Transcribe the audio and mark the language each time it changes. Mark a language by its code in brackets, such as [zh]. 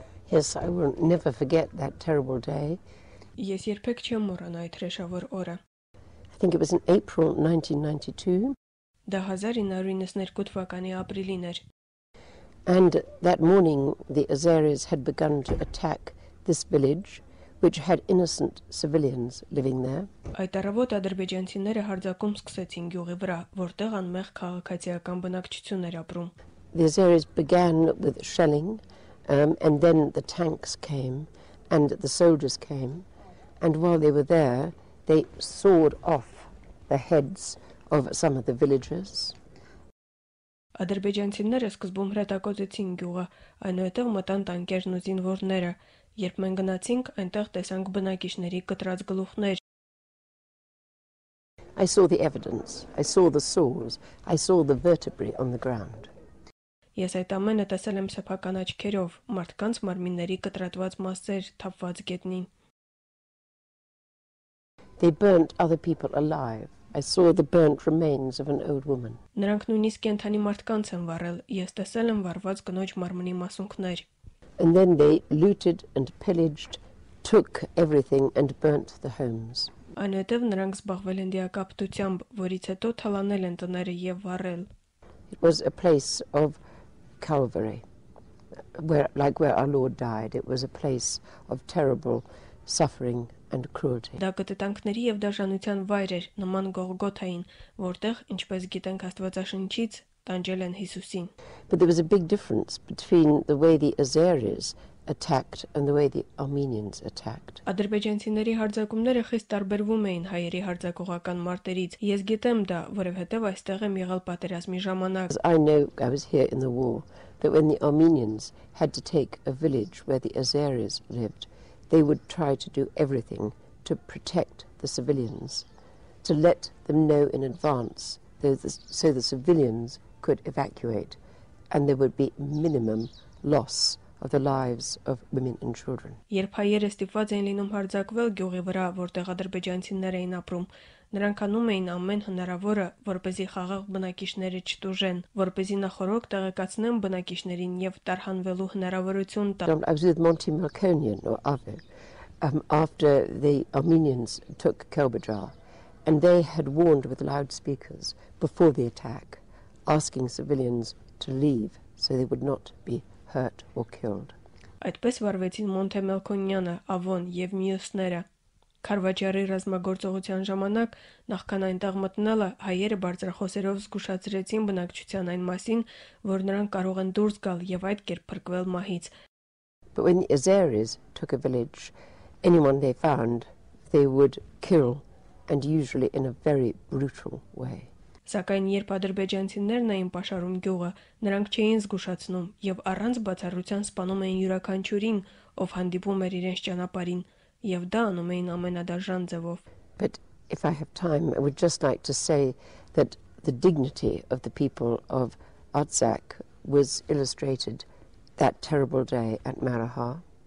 [en] Yes, I will never forget that terrible day. [hy] Ես երբեք չեմ մոռանա այդ հրեշավոր օրը։ [en] I think it was in April 1992. [hy] Դա 1992 թվականի ապրիլին էր։ [en] And that morning the Azeris had begun to attack this village, which had innocent civilians living there. [hy] Այդ առավոտ ադրբեջանցիները հարձակում սկսեցին գյուղի վրա, որտեղ անմեղ քաղաքացիական բնակչություն էր ապրում։ [en] The Azeris began with shelling, and then the tanks came and the soldiers came, and while they were there they sawed off the heads of some of the villagers. [hy] Ադրբեջանցիները սկզբում հրետակոծեցին գյուղը, այնուհետև մտան տանկերն ու զինվորները, երբ մենք գնացինք, այնտեղ տեսանք բնակիչների կտրած գլուխներ։ [en] I saw the evidence, I saw the saws, I saw the vertebrae on the ground. [hy] Ես այդ ամենը տեսել եմ սեփական աչքերով, մարդկանց մարմինների կտրատված մասեր թափված գետնին։ [en] They burnt other people alive. I saw the burnt remains of an old woman. [hy] Նրանք նույնիսկ կենդանի մարդկանց են վառել, ես տեսել եմ վառված կնոջ մարմնի մասունքներ։ [en] And then they looted and pillaged, took everything and burnt the homes. [hy] Այնուհետև նրանք զբաղվել են դիակապտությամբ, որից հետո թալանել են տները եւ վառել։ [en] It was a place of Calvary, where our Lord died. It was a place of terrible suffering and cruelty. [hy] Դա կտտանքների եւ դաշնության վայր էր, նման Գողգոթային, որտեղ, ինչպես գիտենք Աստվածաշնչից, տանջել են Հիսուսին։ [en] But there was a big difference between the way the Azeris attacked and the way the Armenians attacked. [hy] Ադրբեջանցիների հարձակումները խիստ տարբերվում էին հայերի հարձակողական մարտերից։ Ես գիտեմ դա, որովհետև այստեղ եմ եղել պատերազմի ժամանակ։ [en] I know, I was here in the war, that when the Armenians had to take a village where the Azeris lived, they would try to do everything to protect the civilians, to let them know in advance so the civilians could evacuate and there would be minimum loss of the lives of women and children. [hy] Երբ հայերը ստիպված էին լինում հարձակվել գյուղի վրա, որտեղ ադրբեջանցիներ էին ապրում, նրանք անում էին ամեն հնարավորը, որպեսզի խաղաղ բնակիչները չտուժեն, որպեսզի նախորոք տեղեկացնեն բնակիչներին եւ տարհանվելու հնարավորություն տան։ [en] I was with Monty Melkonian or Ave after the Armenians took Kelbajar, and they had warned with loudspeakers before the attack, asking civilians to leave so they would not be hurt or killed. [hy] Այդպես վարվեցին Մոնթե Մելքոնյանը, Ավոն եւ մյուսները։ Քարվաճարի ռազմագործողության ժամանակ նախքան այնտեղ մտնելը հայերը բարձրախոսերով զգուշացրեցին բնակչության այն մասին, որ նրանք կարող են դուրս գալ եւ այդ կերպ փրկվել մահից։ [en] But when the Azeris took a village, anyone they found, they would kill, and usually in a very brutal way. [hy] Սակայն երբ ադրբեջանցիներն էին պաշարում գյուղը, նրանք չէին զգուշացնում եւ առանց բացառության սպանում էին յուրաքանչյուրին, ով հանդիպում էր իրենց ճանապարհին, եւ դա անում էին ամենադաժան ձևով։ [en] But if I have time, I would just like to say that the dignity of the people of Artsakh was illustrated that terrible day at MARAGHA.